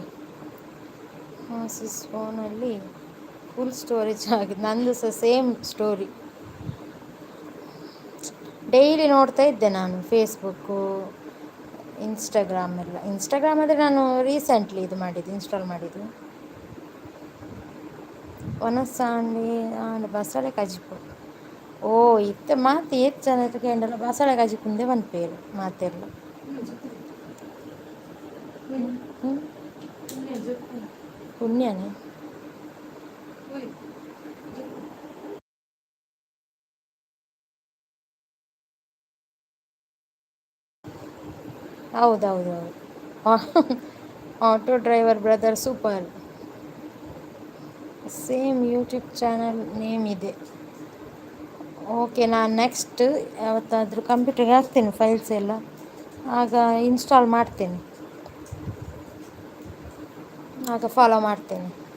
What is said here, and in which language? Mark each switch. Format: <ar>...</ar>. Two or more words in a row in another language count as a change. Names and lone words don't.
<kn>ಸಿಸ್ ಫೋನಲ್ಲಿ</kn> <en>full storage</en> <kn>ಆಗಿದೆ. ನಂದು ಸಹ</kn> <en>same story.</en> <kn>ಡೈಲಿ ನೋಡ್ತಾ ಇದ್ದೆ ನಾನು ಫೇಸ್ಬುಕ್ಕು, ಇನ್ಸ್ಟಾಗ್ರಾಮ್ ಎಲ್ಲ. ಇನ್ಸ್ಟಾಗ್ರಾಮ್ ಆದರೆ ನಾನು</kn> <en>recently install</en> <kn>ಮಾಡಿದ್ದು.</kn> <tcy>ಒನಸಾಂಡಿ ಆಂಡ್ ಬಸಳೆ ಕಜಿಪು. ಓ ಇತ್ತೆ ಮಾತು ಏತ್ ಜನ ಕೇಂಡಲ್ಲ ಬಸಳೆ ಕಜಿಪುಂದೆ ಬಂದ್ಪೇರು ಮಾತೆಲ್ಲ.</tcy> <kn>ಪುಣ್ಯನೇ. ಹೌದೌದೌದು.</kn> <en>Auto driver brother super. Same YouTube channel name ಇದೆ.</en> <kn>ಓಕೆ, ನಾನು ನೆಕ್ಸ್ಟ್ ಯಾವತ್ತಾದರೂ ಕಂಪ್ಯೂಟರ್ಗೆ ಹಾಕ್ತೇನೆ ಫೈಲ್ಸ್ ಎಲ್ಲ, ಆಗ ಇನ್ಸ್ಟಾಲ್ ಮಾಡ್ತೇನೆ, ಆಗ ಫಾಲೋ ಮಾಡ್ತೇನೆ.</kn>